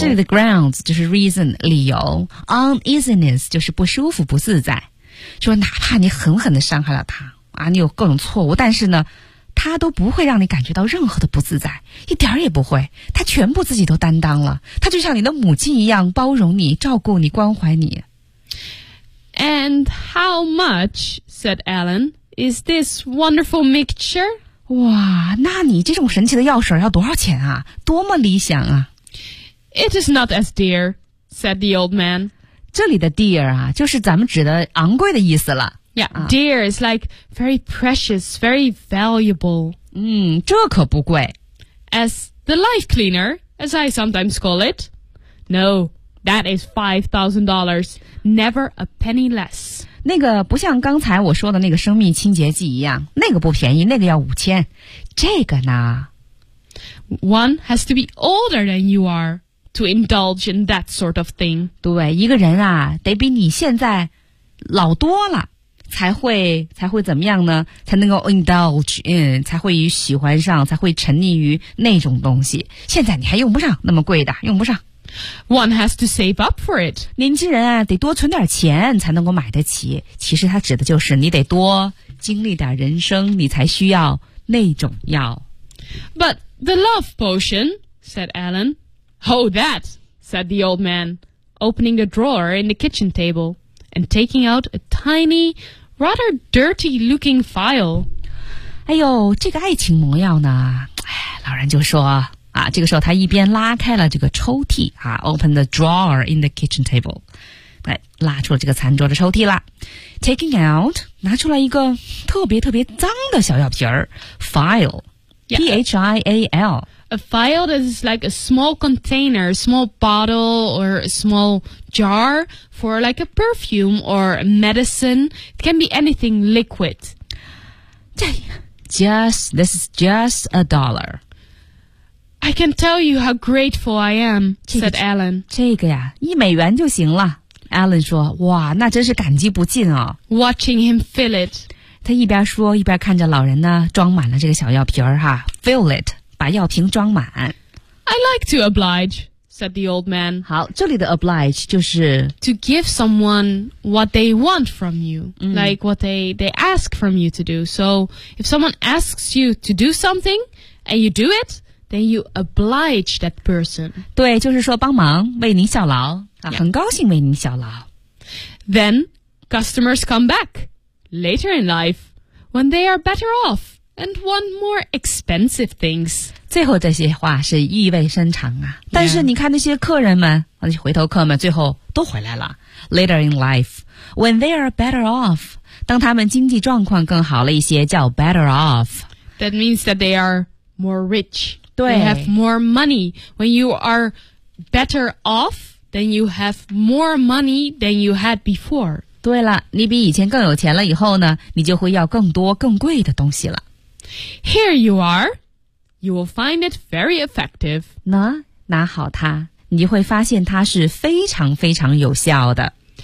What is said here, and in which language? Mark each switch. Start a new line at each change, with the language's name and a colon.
Chinese: 这里的 grounds 就是 reason, 理由 uneasiness 就是不舒服不自在，就是哪怕你狠狠地伤害了他啊，你有各种错误，但是呢他都不会让你感觉到任何的不自在，一点也不会，他全部自己都担当了，他就像你的母亲一样包容你，照顾你，关怀你。
English: And how much, said Alan, is this wonderful mixture?
Chinese: 哇，那你这种神奇的药水要多少钱啊？多么理想啊。
English: It is not as dear, said the old man.
Chinese: 这里的 dear 啊，就是咱们指的昂贵的意思了。
English: Yeah, dear is like very precious, very valuable.
Chinese: 这可不贵。
English: As the life cleaner, as I sometimes call it. No. That is $5,000, never a penny less.
Chinese: 那个不像刚才我说的那个生命清洁剂一样，那个不便宜，那个要5000。这个呢
English: ？One has to be older than you are to indulge in that sort of thing.
Chinese: 对，一个人啊，得比你现在老多了，才会怎么样呢？才能够 indulge in， 才会喜欢上，才会沉溺于那种东西。现在你还用不上那么贵的，用不上。
English: One has to save up for it.
Chinese: 年轻人啊，得多存点钱才能够买得起。其实他指的就是你得多经历点人生，你才需要那种药。
English: But the love potion, said Alan. Oh, that, said the old man, opening a drawer in the kitchen table and taking out a tiny, rather dirty looking file.
Chinese: 哎呦，这个爱情魔药呢？老人就说啊，这个时候他一边拉开了这个抽屉啊 ，
English: open the drawer in the kitchen table，
Chinese: 来拉出了这个餐桌的抽屉了。
English: Taking out,
Chinese: 拿出来一个特别特别脏的小药瓶儿 File,、
English: yeah. P-H-I-A-L. A file is like a small container, small bottle or a small jar for like a perfume or medicine. It can be anything liquid. This is just a dollar. I can tell you how grateful I am, said Alan.
Chinese: 这个呀，一美元就行了。Alan 说，哇，那真是感激不尽哦。
English: Watching him fill it.
Chinese: 他一边说，一边看着老人呢，装满了这个小药瓶儿哈。
English: Fill it,
Chinese: 把药瓶装满。
English: I like to oblige, said the old man.
Chinese: 好，这里的 oblige 就是
English: To give someone what they want from you,、like what they ask from you to do. So if someone asks you to do something and you do it,Then you oblige that person.
Chinese: 对，就是说帮忙，为您效劳、yeah. 很高兴为您效劳。
English: Then customers come back later in life when they are better off and want more expensive things.
Chinese: 最后这些话是意味深长啊。
English: Yeah.
Chinese: 但是你看那些客人们，那些回头客们，最后都回来了。
English: Later in life when they are better off,
Chinese: 当他们经济状况更好了一些，叫 better off.
English: That means that they are more rich.
Chinese: 对
English: They have more money. When you are better off, then you have more money than you had before.
Chinese: 对了，你比以前更有钱了以后呢，你就会要更多更贵的东西了。
English: Here you are. You will find it very effective.
Chinese: 拿好它，你会发现它是非常非常有效的。